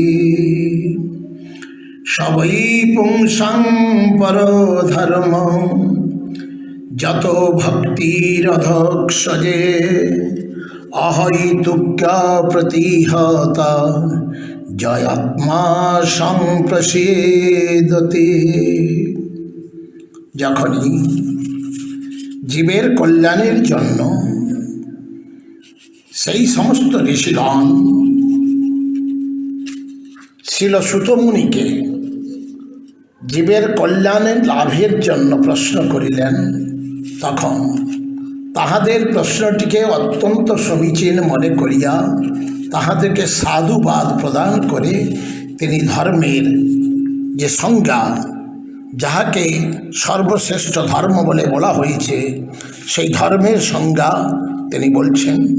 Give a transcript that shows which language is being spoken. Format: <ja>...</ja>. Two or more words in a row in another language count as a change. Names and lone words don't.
<sa>स वै पुंसां परो धर्म जतो भक्तिरधोक्षजे अहैतुक्या प्रतिहता जयात्मा संप्रसीदति।</sa> <bn>যখনই জীবের কল্যাণের জন্য সেই সমস্ত ঋষিগণ শিল সুত মুনিকে জীবের কল্যাণের লাভের জন্য প্রশ্ন করিলেন, তখন তাহাদের প্রশ্নটিকে অত্যন্ত সমীচীন মনে করিয়া তাহাদেরকে সাধুবাদ প্রদান করে তিনি ধর্মের যে সংজ্ঞা, যাহাকে সর্বশ্রেষ্ঠ ধর্ম বলে বলা হয়েছে, সেই ধর্মের সংজ্ঞা তিনি বলছেন।</bn>